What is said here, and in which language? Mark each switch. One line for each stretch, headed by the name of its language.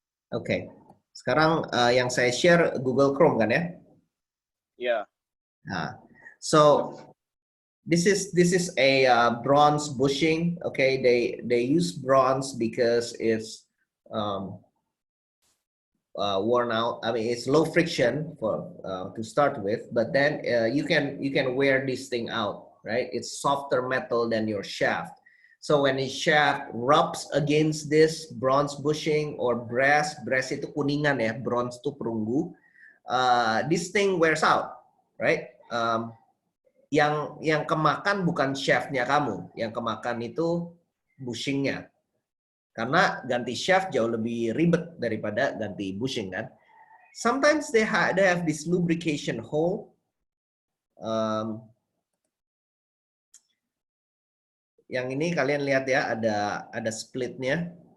Indonesian: Oke, sekarang yang saya share Google Chrome kan ya?
English: Yeah. Nah, so this is a bronze bushing. Okay, they use bronze because it's worn out. I mean, it's low friction for to start with, but then you can wear this thing out, right? It's softer metal than your shaft. So when the shaft rubs against this bronze bushing or brass
Indonesian: itu kuningan ya,
English: bronze
Indonesian: itu perunggu.
English: This thing wears out, right?
Indonesian: Yang kemakan bukan shaftnya kamu, yang kemakan itu bushingnya. Karena ganti shaft jauh lebih ribet daripada ganti bushing kan.
English: Sometimes they have this lubrication hole.
Indonesian: Yang ini kalian lihat ya, ada splitnya.